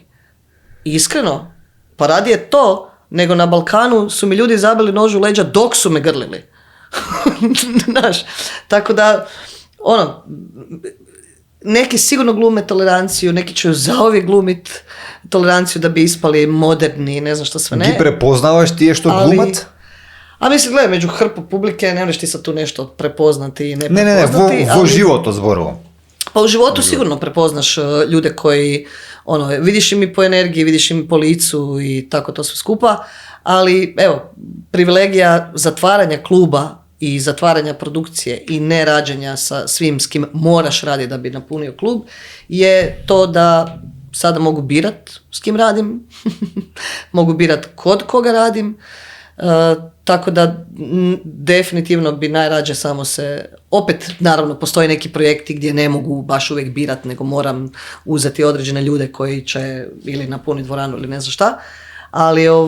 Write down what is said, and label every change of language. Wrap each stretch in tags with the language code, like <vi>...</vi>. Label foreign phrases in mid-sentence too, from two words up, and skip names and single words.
<hr>I iskreno, pa radije to, nego na Balkanu su mi ljudi zabili nož u leđa dok su me grlili. Znaš, tako da, neki sigurno glume toleranciju, neki će zauvijek glumit toleranciju da bi ispali moderni, ne znam što sve ne.</hr> <mk>Ги препознаваш тие што глумат?</mk> <hr>A mislim, gledaj, među hrpu publike ne možeš ti sad tu nešto prepoznati i ne</hr> <mk>Не,</mk> <hr>prepoznati.</hr> <mk>во живото зборувам.</mk> <hr>Pa u životu sigurno prepoznaš ljude koji, vidiš im i po energiji, vidiš im po licu i tako to sve skupa, ali evo, privilegija zatvaranja kluba i zatvaranja produkcije i nerađenja sa svim s kim moraš raditi da bi napunio klub je to da sada mogu birat s kim radim, mogu birat kod koga radim, tako da definitivno bi najrađe samo se, opet naravno postoje neki projekti gdje ne mogu baš uvijek birat, nego moram uzeti određene ljude koji će ili napuniti dvoranu ili ne znam šta, ali</hr>